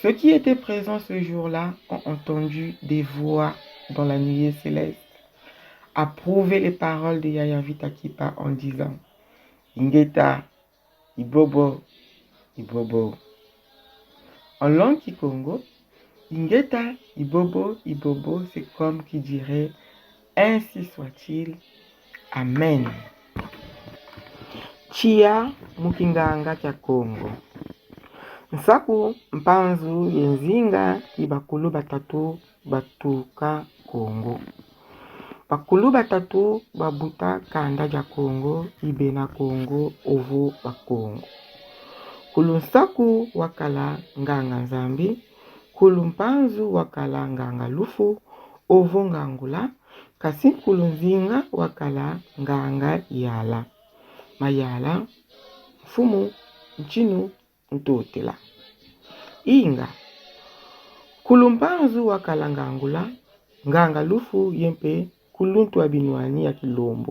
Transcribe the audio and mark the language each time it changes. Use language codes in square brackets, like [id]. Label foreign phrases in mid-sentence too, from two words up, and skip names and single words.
[fr] Ceux qui étaient présents ce jour-là ont entendu des voix dans la nuée céleste approuver les paroles de Yaya Vitakipa en disant [kg] Ingeta, Ibobo, Ibobo. [fr] En langue kikongo, [kg] Ingeta, Ibobo, Ibobo, [fr] c'est comme qui dirait ainsi soit-il, Amen. [kg] Chia mukinganga kya Kongo. Nsaku mpanzu yenzinga ki bakulu batatu batuka Kongo. Bakulu batatu babuta kanda ja Kongo, ibena Kongo, ovo bakongo. Kulu nsaku wakala nganga nzambi, kulu mpanzu wakala nganga lufu, ovo ngangula, kasi kulu nzinga wakala nganga yala. Mayala, mfumu, nchinu, ntotela. Inga, kulu mpanzu wakala ngangula, nganga lufu yempe kuluntu abinwani ya kilombo.